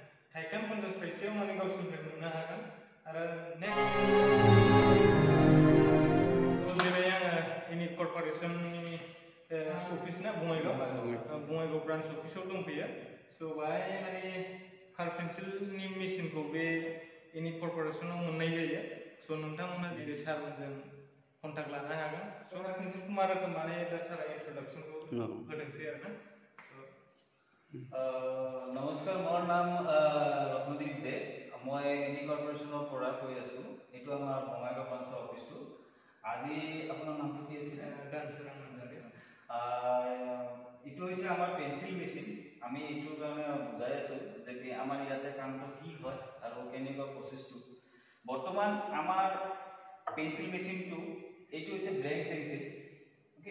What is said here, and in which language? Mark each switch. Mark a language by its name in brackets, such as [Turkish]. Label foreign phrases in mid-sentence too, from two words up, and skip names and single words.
[Bodo] थाइकान 50 फैसायाव माने गावसोरनिफ्राय मोननो हागोन आरो नेक्स्ट दिनै आङो इउनिक कर्परेसननि अफिस ना बङाइगाव ब्रान्च अफिसाव दंफैयो स' बाहाय माने कालार पेन्सिलनि मेसिनखौ बे इउनिक कर्परेसनाव मोननाय जायो स' नोंथांमोना जुदि सारजों कन्टाक्ट लानो हागोन स' कालार पेन्सिलखौ मा रोखोम माने दा सारा इन्ट्रडक्सनखौ होदोंसै आरो ना [Assamese] নমস্কাৰ মোৰ নাম ৰত্নদীপ দে মই ইউনিক কৰ্পোৰেচনৰ পৰা কৈ আছো এটো আমাৰ বঙাইগাঁও ব্ৰাঞ্চৰ অফিসটো আজি আপোনাৰ নামটো কি আছিল ইটো হৈছে আমাৰ পেন্সিল মেচিন আমি ইটোৰ কাৰণে বুজাই আছো যে আমাৰ ইয়াতে কামটো কি হয় আৰু কেনেকুৱা প্ৰসেসটো বৰ্তমান আমাৰ পেন্সিল মেচিনটো এইটো হৈছে [English] black pencil okay